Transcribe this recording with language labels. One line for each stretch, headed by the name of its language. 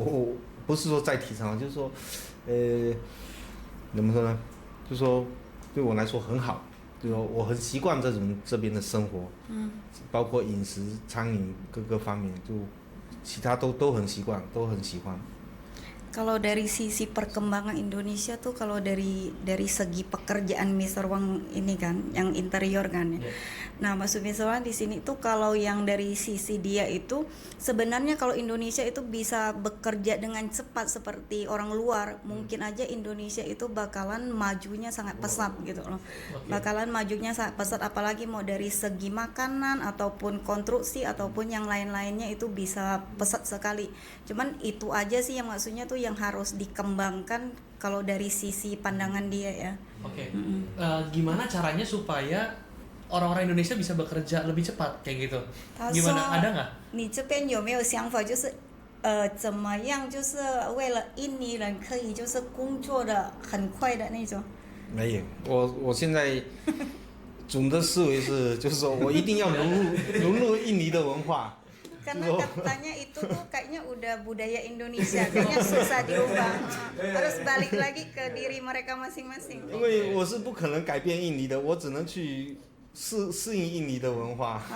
Chinese: 我不是说再提升，就是说，怎么说呢？就是说对我来说很好，就是说我很习惯这边的生活，包括饮食、餐饮各个方面，就其他都很习惯，都很喜欢。
Indonesian: Kalau dari sisi perkembangan Indonesia tuh, kalau dari segi pekerjaan Mr. Wang ini kan, yang interior kan ya. Nah, maksud Mr. Wang di sini tuh kalau yang dari sisi dia itu sebenarnya kalau Indonesia itu bisa bekerja dengan cepat seperti orang luar, mungkin aja Indonesia itu bakalan majunya sangat pesat gitu loh. Bakalan majunya sangat pesat, apalagi mau dari segi makanan ataupun konstruksi ataupun yang lain-lainnya itu bisa pesat sekali. Cuman itu aja sih yang maksudnya tuh yang harus dikembangkan kalau dari sisi pandangan dia ya. Oke. Gimana caranya supaya orang-orang Indonesia bisa bekerja lebih cepat kayak gitu? Gimana? Ada nggak?
Chinese: 你这边有没有想法，就是怎么样，就是为了印尼人可以就是工作的很快的那种？没有，我现在总的思维是，就是说我一定要融入印尼的文化。
Indonesian: Karena katanya itu tuh kayaknya udah budaya Indonesia, kayaknya susah diubah, harus balik lagi ke diri mereka masing-masing.
Chinese: 因为我是不可能改变印尼的，我只能去适应印尼的文化。